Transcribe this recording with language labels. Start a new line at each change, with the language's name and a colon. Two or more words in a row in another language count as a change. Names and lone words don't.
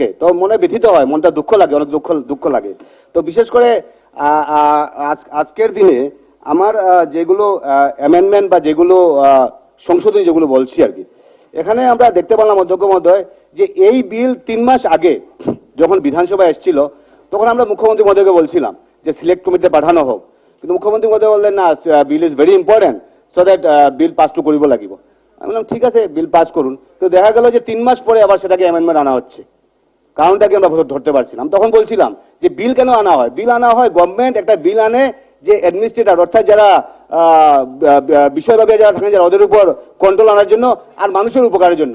Bangla: তো মনে ব্যথিত হয়, মনটা দুঃখ লাগে, অনেক দুঃখ লাগে। তো বিশেষ করে আজকের দিনে আমার যেগুলো অ্যামেন্ডমেন্ট বা যেগুলো সংশোধনী যেগুলো বলছি আর কি, এখানে আমরা দেখতে পেলাম অধ্যক্ষ মহোদয় যে এই বিল 3 মাস আগে যখন বিধানসভায় এসেছিল, তখন আমরা মুখ্যমন্ত্রী মহোদয়কে বলছিলাম যে
English: select committeeতে
Bangla: পাঠানো হোক। কিন্তু মুখ্যমন্ত্রী মহোদয় বললেন না,
English: bill is very important, so that
Assamese: বিল পাসটো কৰিব লাগিব।
Bangla: আমি বললাম ঠিক আছে, বিল পাস করুন। তো দেখা গেল যে 3 মাস পরে আবার সেটাকে অ্যামেন্ডমেন্ট আনা হচ্ছে। কারণটাকে আমরা ধরতে পারছিলাম। তখন বলছিলাম যে বিল কেন আনা হয়? বিল আনা হয়, গভর্নমেন্ট একটা বিল আনে যে অ্যাডমিনিস্ট্রেটর অর্থাৎ যারা বিষয়ভাবে যারা থাকেন, যারা ওদের উপর কন্ট্রোল আনার জন্য আর মানুষের উপকারের জন্য।